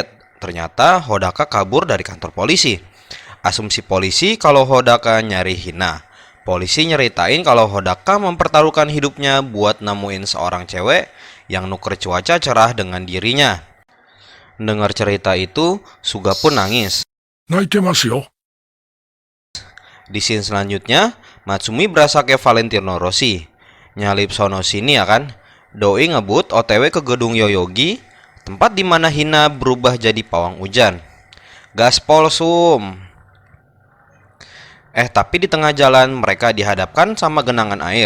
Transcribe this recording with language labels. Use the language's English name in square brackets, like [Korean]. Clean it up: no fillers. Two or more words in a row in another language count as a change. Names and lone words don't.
[Indonesian] Ternyata Hodaka kabur dari kantor polisi. Asumsi polisi kalau Hodaka nyari Hina. Polisi nyeritain kalau Hodaka mempertaruhkan hidupnya buat nemuin seorang cewek yang nuker cuaca cerah dengan dirinya. Dengar cerita itu, Suga pun nangis. [Japanese] 泣いてますよ。 [Indonesian] Di scene selanjutnya, Matsumi berasa kayak Valentino Rossi. Nyalip sono sini ya kan. Doi ngebut OTW ke gedung Yoyogi, tempat di mana Hina berubah jadi pawang hujan. Gaspol sum. Tapi di tengah jalan mereka dihadapkan sama genangan air.